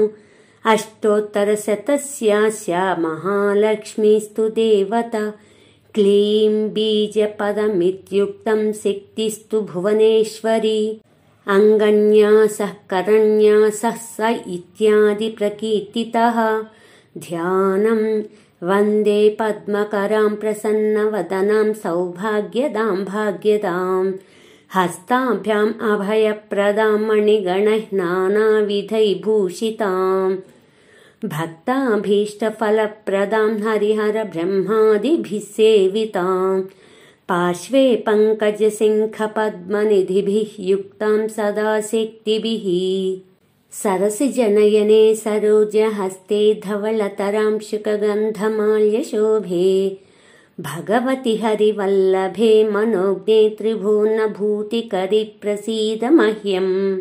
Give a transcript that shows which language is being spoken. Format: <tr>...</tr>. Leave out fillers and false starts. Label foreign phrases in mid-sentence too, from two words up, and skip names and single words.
<sa>అష్టోత్తరశతస్యాస్య మహాలక్ష్మీస్తు దేవత క్లీం బీజపదమిత్యుక్తం శక్తిస్తు భువనేశ్వరీ అంగన్యాసః కరన్యాసః స ఇత్యాది ప్రకీర్తితః ధ్యానం वन्दे पद्मकरां प्रसन्नवदनां सौभाग्यदां भाग्यदां हस्ताभ्याम् अभयप्रदां मणिगणैः नानाविधैर्भूषितां भक्ताभीष्टफलप्रदां हरिहरब्रह्मादिभिः सेवितां पार्श्वे पङ्कजसिंहपद्मनिधिभिः युक्तां सदा शक्तिभिः सरसिजनयने सरोजहस्ते धवलतरां शुकगन्धमाल्यशोभे भगवति हरिवल्लभे मनोज्ञे त्रिभुवनभूतिकरि प्रसीद मह्यम्</sa>